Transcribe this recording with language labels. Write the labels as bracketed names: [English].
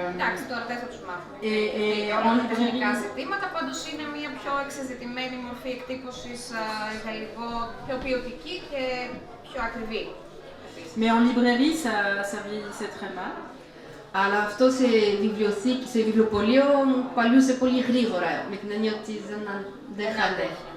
[Greek] εντάξει, τώρα δεν θα τους μάθουμε. [French] En [Greek] τεχνικά ζητήματα, πάντως είναι μια πιο εξεζητημένη μορφή εκτύπωσης για λίγο πιο ποιοτική και πιο ακριβή. [French] Mais en librairie, ça vieillissait très mal. [Greek] Αλλά αυτό σε βιβλιοπωλείο παλιούσε πολύ γρήγορα, με την έννοια ότι δεν είχατε.